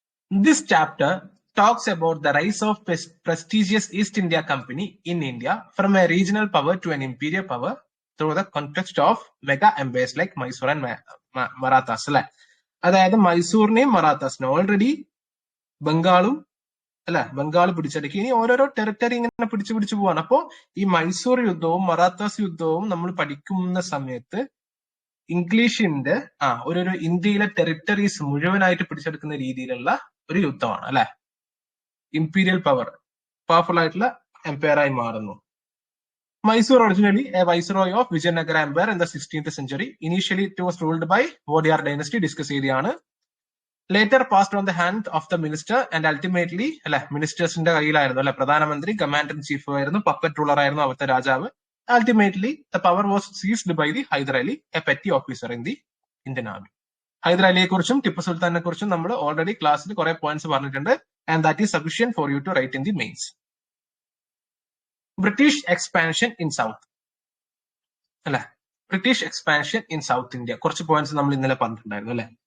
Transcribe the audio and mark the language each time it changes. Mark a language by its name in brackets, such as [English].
[English] This chapter talks about the rise of prestigious East India Company in India from a regional power to an imperial power through the context of mega empires like Mysore and Marathas. [Malayalam] അല്ലെ? അതായത് മൈസൂറിനെയും മറാത്താസിനെയും already ബംഗാളും, അല്ലെ, ബംഗാൾ പിടിച്ചടക്കി. ഇനി ഓരോരോ territory ഇങ്ങനെ പിടിച്ചു പോവാണ്. അപ്പോ ഈ മൈസൂർ യുദ്ധവും മറാത്താസ് യുദ്ധവും നമ്മൾ പഠിക്കുന്ന സമയത്ത് ഇംഗ്ലീഷിന്റെ ഒരു ഇന്ത്യയിലെ ടെറിട്ടറീസ് മുഴുവനായിട്ട് പിടിച്ചെടുക്കുന്ന രീതിയിലുള്ള ഒരു യുദ്ധമാണ്, അല്ലെ? ഇംപീരിയൽ പവർഫുൾ ആയിട്ടുള്ള എംപയർ ആയി മാറുന്നു. [English] Mysore originally a viceroy of Vijayanagara empire in the 16th century. Initially it was ruled by Wodeyar dynasty, [Malayalam] discuss ചെയ്തതാണ്. [English] later passed on the hand of the minister and ultimately, അല്ലെ, [Malayalam] മിനിസ്റ്റേഴ്സിന്റെ കയ്യിലായിരുന്നു, അല്ലെ? പ്രധാനമന്ത്രി, കമാൻഡർ ഇൻ ചീഫ് ആയിരുന്നു, puppet ruler ആയിരുന്നു അവിടുത്തെ രാജാവ്. [English] Ultimately, the power was seized by the Hyder Ali, a petty officer in the Indian Army. [Malayalam] Hyder അലിയെ കുറിച്ചും ടിപ്പു സുൽത്താനെ കുറിച്ചും നമ്മൾ ഓൾറെഡി ക്ലാസ്സിൽ കുറെ പോയിന്റ്സ് പറഞ്ഞിട്ടുണ്ട്. [English] And that is sufficient for you to write in the mains. British expansion in south, [Malayalam] അല്ലെ? [English] British expansion in South India, [Malayalam] കുറച്ച് points നമ്മൾ ഇന്നലെ പറഞ്ഞിട്ടുണ്ടായിരുന്നു, അല്ലെ?